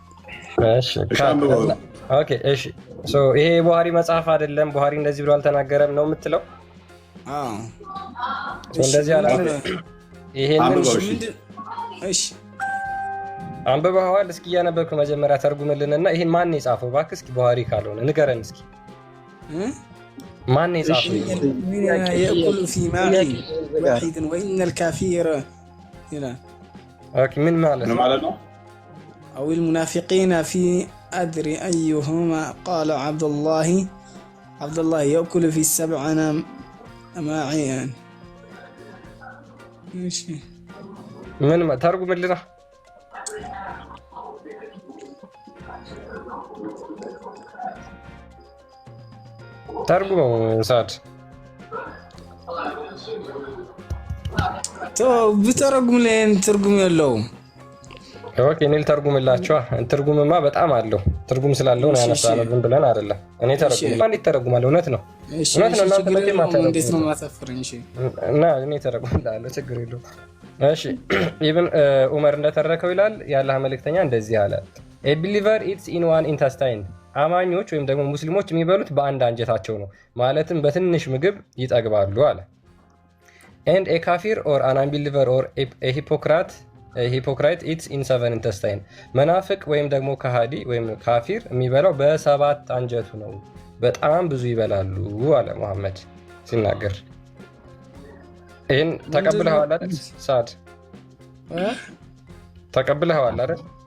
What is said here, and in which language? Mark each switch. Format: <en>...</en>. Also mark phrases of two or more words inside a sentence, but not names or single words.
<am>ኦኬ እሺ ይሄ ቡኻሪ መጽሐፍ አይደለም። ቡኻሪ እንደዚህ ብሎ አልተናገረም ነው የምትለው? አዎ እንደዚህ አላለ። ይሄንን እሺ አንብበዋል? እስኪ እያነበብክ መጀመሪያ ተርጉምልንና ይሄን ማን የጻፈው እባክህ? እስኪ ቡኻሪ ካልሆነ ንገረን እስኪ ማን የጻፈው?</am> <ar>يأكل في ماء واحد وإن الكافر</ar> <am>ኦኬ ምን ማለት ነው?</am> <ar>أو المنافقين في أدري أيهما قال عبد الله يأكل في 7 أماعيا ماشي</ar> <am>ምን ተርጉምልና ተርጉመው ሳድ ብተረጉም ላይ ትርጉም የለውም። ኦኬ እኔ ልተርጉምላችሁ። ትርጉምማ በጣም አለው። ትርጉም ስላለው ነው ያነሳነው ዝም ብለን አይደለም። እኔ ተረጉም ማን ይተረጉማል? እውነት ነው እናንተ መቼም አታረጉም። እንዴት ነው ማሳፈረኝ? እሺ እና እኔ ተረጉምላለሁ፣ ችግር የለውም። እሺ ኢብን ዑመር እንደተረከው ይላል የአላህ መልእክተኛ እንደዚህ አለ፣</am> <en>a believer eats in one intestine</en> <am>አማኞች ወይም ደግሞ ሙስሊሞች የሚበሉት በአንድ አንጀታቸው ነው፣ ማለትም በትንሽ ምግብ ይጠግባሉ አለ።</am> <en>and a kafir or an unbeliever or a hypocrite eats in 7 intestine</en> <am>መናፍቅ ወይም ደግሞ ከሃዲ ወይም ካፊር የሚበላው በሰባት አንጀቱ ነው፣ በጣም ብዙ ይበላሉ አለ መሐመድ ሲናገር። ይሄን ተቀብለዋል አይደል ሳድ? ተቀብለዋል አይደል?</am>